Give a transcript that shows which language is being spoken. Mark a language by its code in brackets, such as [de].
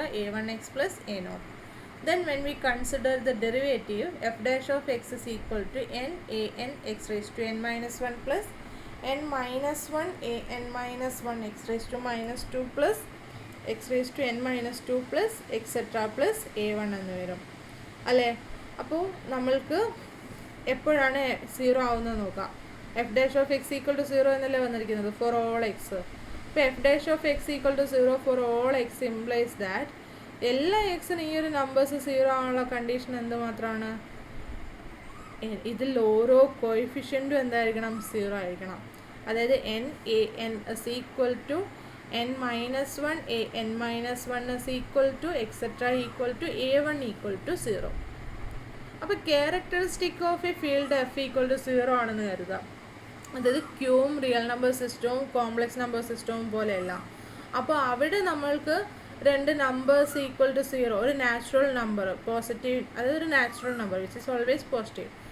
[en] a1x plus a0. Then when we consider the derivative, f'(x) is equal to n(an)x(n-1 plus n-1 an-1x(-2 plus x(n-2 plus etc. [ml] plus a1 എന്ന് വരും, അല്ലേ. അപ്പോൾ നമ്മൾക്ക് എപ്പോഴാണ് 0 ആവുന്നത് നോക്കാം. [en] f'(x) equal to 0 [ml] എന്നല്ലേ വന്നിരിക്കുന്നത്, [en] for all x. [ml] അപ്പോൾ [en] f'(x) equal to 0 for all x implies that [ml] എല്ലാ എക്സിനും ഈ ഒരു നമ്പേഴ്സ് 0 ആവാനുള്ള കണ്ടീഷൻ എന്ത് മാത്രമാണ്, ഇതിൽ ഓരോ കോയിഫിഷ്യൻറ്റും എന്തായിരിക്കണം, 0 ആയിരിക്കണം. [en] അതായത് n(an) is equal to n-1 an-1 is equal to etc. equal to a1 equal to 0. അപ്പോൾ characteristic of a field f equal to 0 [ml] ആണെന്ന് കരുതാം. അതായത് ക്യൂവും റിയൽ നമ്പർ സിസ്റ്റവും കോംപ്ലക്സ് നമ്പർ സിസ്റ്റവും പോലെയല്ല. അപ്പോൾ അവിടെ നമ്മൾക്ക് രണ്ട് നമ്പേഴ്സ് ഈക്വൽ ടു 0, ഒരു നാച്ചുറൽ നമ്പർ പോസിറ്റീവ്, അതായത് ഒരു natural number [en] Which is always positive.